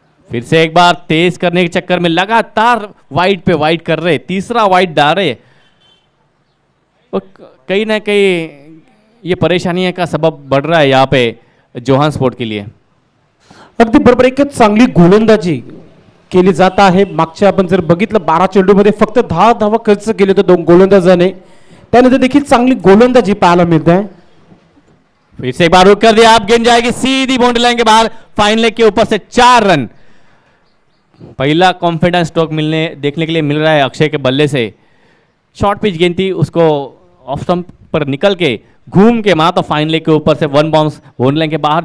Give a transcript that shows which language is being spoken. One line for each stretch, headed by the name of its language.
Hindi: फिर से एक बार तेज करने के चक्कर में लगातार वाइड पे वाइड कर रहे, तीसरा वाइड डाल रहे, और कहीं ना कहीं ये परेशानी का सबब बढ़ रहा है यहाँ पे जोहान स्पोर्ट के लिए.
Marathi: अगदी बरोबर, एक चांगली गोलंदाजी केली जात आहे. मागच्या आपण जर बघितलं 12 चेंडूमध्ये फक्त 10 धावा खर्च केले होते 2 गोलंदाजाने, त्यानंतर देखील चांगली गोलंदाजी पाहायला मिळते आहे.
Hindi: फिर से एक बार रुक कर दिया, आप गेंद जाएगी सीधी बाउंड्री लाइन के बाहर, फाइन लेग के ऊपर से 4 रन. पहला कॉन्फिडेंस स्ट्रोक देखने के लिए मिल रहा है अक्षय के बल्ले से. शॉर्ट पिच गेंद थी, उसको ऑफ स्टंप पर निकल के घूम के मारा तो फाइन लेग के ऊपर से 1 बाउंस बाउंड्री लाइन के बाहर.